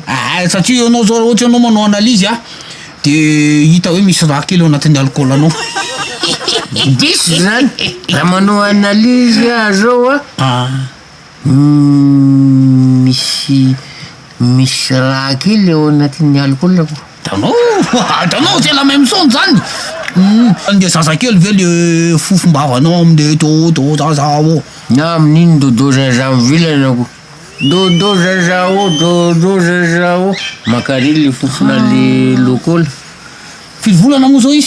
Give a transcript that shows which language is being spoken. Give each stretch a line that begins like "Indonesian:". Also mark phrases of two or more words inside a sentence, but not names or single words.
Malagasy: Satria ianao zao ohatra ianao manao analizy a. Dia hita hoe misy raha kely ao anatin'ny alcool anao. Diso zany raha manao analizy zao a misy raha kely ao anatin'ny alcool ako. Hitanao
French: c'est la même chose
Malagasy: zany. Andeha zazakely ve le fofombavanao am'le dodo zaza o. Na amin'iny dodo zaza mivilana ako. Dodo zaza o makary le fofona le lokola. Firy volana moa zao izy?